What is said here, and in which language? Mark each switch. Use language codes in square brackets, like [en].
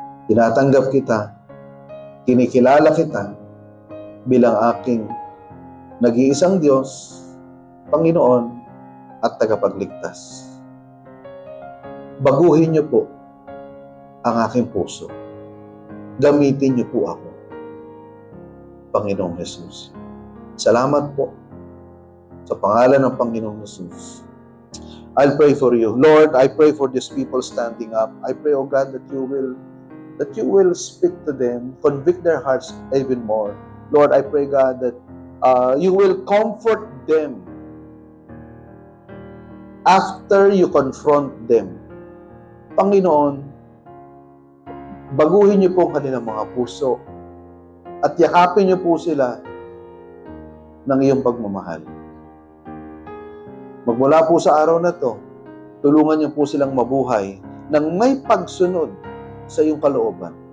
[tl] Tinatanggap kita, kinikilala kita, bilang aking nag-iisang Diyos, Panginoon, at tagapagligtas. Baguhin niyo po ang aking puso. Gamitin niyo po ako, Panginoong Jesus. Salamat po sa pangalan ng Panginoong Jesus. [en] I'll pray for you. Lord, I pray for these people standing up. I pray, oh God, that you will speak to them, convict their hearts even more. Lord, I pray, God, that you will comfort them after you confront them. [tl] Panginoon, baguhin niyo po ang kanilang mga puso at yakapin niyo po sila ng iyong pagmamahal. Magmula po sa araw na to, tulungan niyo po silang mabuhay ng may pagsunod sa iyong kalooban.